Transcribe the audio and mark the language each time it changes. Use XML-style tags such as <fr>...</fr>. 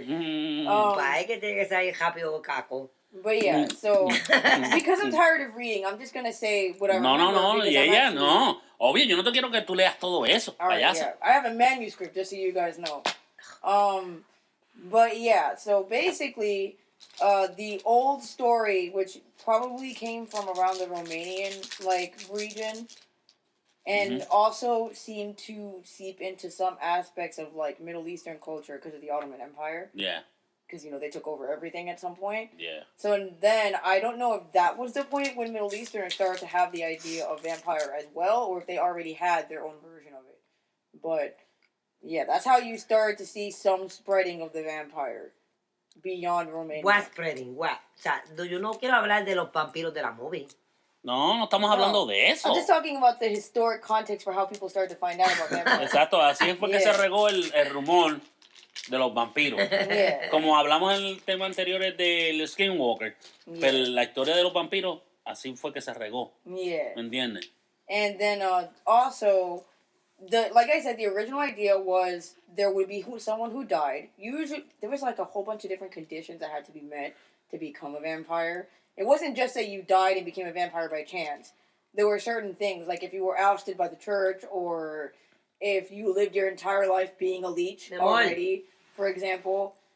<es>Es que tiene que salir rápido, caco.</es> <en>But yeah, so because I'm tired of reading, I'm just gonna say what I remember. No, because</en> <es>y</es> <en>I'm</en> <es>ella</es> <en>actually- no.</en> <es>Obvio, yo no te quiero que tú leas todo eso,</es> <en>All right,</en> <es>payasa.</es> <en>yeah. I have a manuscript just so you guys know. But yeah, so basically, the old story, which probably came from around the Romanian region, and also seemed to seep into some aspects of Middle Eastern culture because of the Ottoman Empire. Yeah, Because they took over everything at some point. yeah. So and then I don't know if that was the point when Middle Easterners started to have the idea of vampire as well, or if they already had their own version of it. But yeah, that's how you start to see some spreading of the vampire beyond Romania. What spreading? What?</en> <es>O sea, yo no quiero hablar de los vampiros de la movie. No estamos hablando de eso.</es> <en>I'm just talking about the historic context for how people started to find out about vampires.</en> <es>Exacto, así fue que se regó el rumor de los vampiros.</es> <en>Yeah.</en> <es>Como hablamos en el tema anterior del Skinwalker, pero la historia de los vampiros, así fue que se regó.</es> <en>Yeah.</en> <es>¿Me entiendes?</es> <en>And then also, like I said, the original idea was there would be someone who died. Usually, there was a whole bunch of different conditions that had to be met to become a vampire. It wasn't just that you died and became a vampire by chance. There were certain things, like if you were ousted by the church, or if you lived your entire life being a leech already, for example.</en>